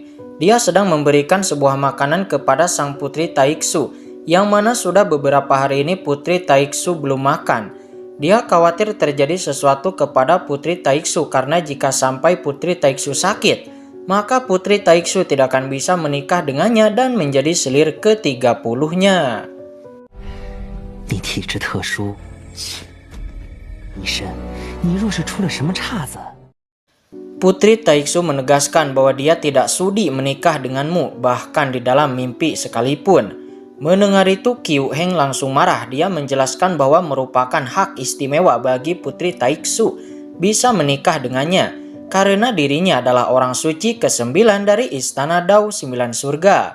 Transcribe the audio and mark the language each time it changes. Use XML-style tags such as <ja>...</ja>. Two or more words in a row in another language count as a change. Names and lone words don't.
<id>Dia sedang memberikan sebuah makanan kepada sang putri Taiksu, yang mana sudah beberapa hari ini putri Taiksu belum makan. Dia khawatir terjadi sesuatu kepada putri Taiksu karena jika sampai putri Taiksu sakit, maka putri Taiksu tidak akan bisa menikah dengannya dan menjadi selir ke-30-nya.</id> <zh>你体质特殊，医生，你若是出了什么岔子。</zh> <id>Putri Taiksu menegaskan bahwa dia tidak sudi menikah denganmu, bahkan di dalam mimpi sekalipun. Mendengar itu, Qiu Heng langsung marah. Dia menjelaskan bahwa merupakan hak istimewa bagi Putri Taiksu bisa menikah dengannya, karena dirinya adalah orang suci ke-9 dari Istana Dao 9 Surga.</id>